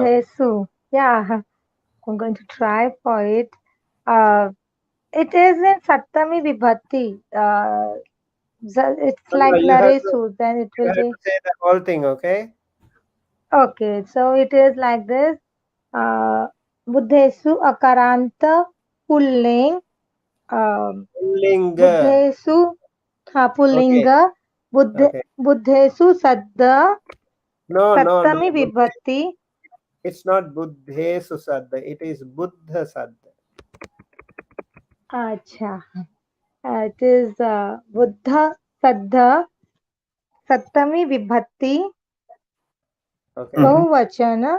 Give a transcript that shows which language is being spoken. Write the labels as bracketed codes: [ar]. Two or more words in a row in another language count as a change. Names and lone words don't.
[pi] Buddhesu. [en] Yeah, I'm going to try for it. It is in [pi] Sattami Vibhati. [en] It's No, no, like you have to Naresu, then it will be. say the whole thing, okay? Okay, so it is like this. [pi] Buddhesu Akaranta Pulling. Linga. Buddhesu [en] Okay. [pi] Pullinga. [en] Okay. [pi] Buddhesu Sadda. [en] No, no, no. [pi] Sattami Vibhati. [en] It's not [pi] Buddhe Susadda. [en] It is [pi] Buddha Sadda. [en] Acha. It is [pi] Buddha Saddha Sattami Vibhati [en] Okay. [pi] Bahuvachana.